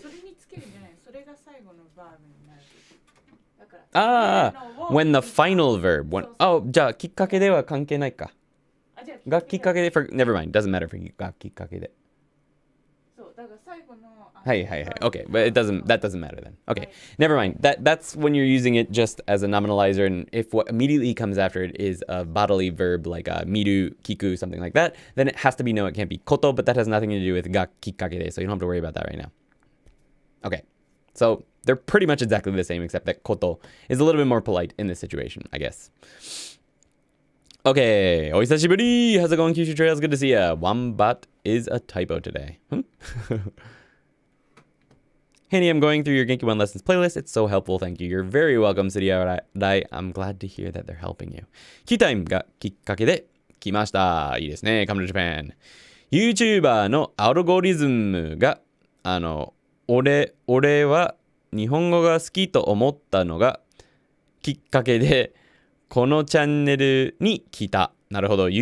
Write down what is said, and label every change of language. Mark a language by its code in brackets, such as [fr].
[ja] それにつけるんじゃない。それが最後のバーブになる。だから [en] when the final verb. [ja] Oh, じゃあきっかけでは関係ないか。 [en] がきっかけで for never mind. Doesn't matter for がきっかけで。 [ja] そうだから最後のはいはいはい。 [en] Okay, but that doesn't matter then. Okay, never mind. That's when you're using it just as a nominalizer, and if what immediately comes after it is a bodily verb like miru, kiku, something like that, then it has to be no. It can't be koto, but that has nothing to do with ga kikkake de, so you don't have to worry about that right now. Okay, so they're pretty much exactly the same, except that koto is a little bit more polite in this situation, I guess. [ja] Okay, お久しぶり. [en] How's it going, Kyushu Trails? Good to see ya. Wombat is a typo today. Handy, I'm going through your Genki 1 Lessons playlist. It's so helpful. Thank you. You're very welcome, Suria Rai. I'm glad to hear that they're helping you. Key time [ja] がきっかけで来ました。いいですね。 [en] Come to Japan. [ja] YouTuber のアルゴリズムが、俺は日本語が好きと思ったのがきっかけで、このチャンネルに来た。なるほど。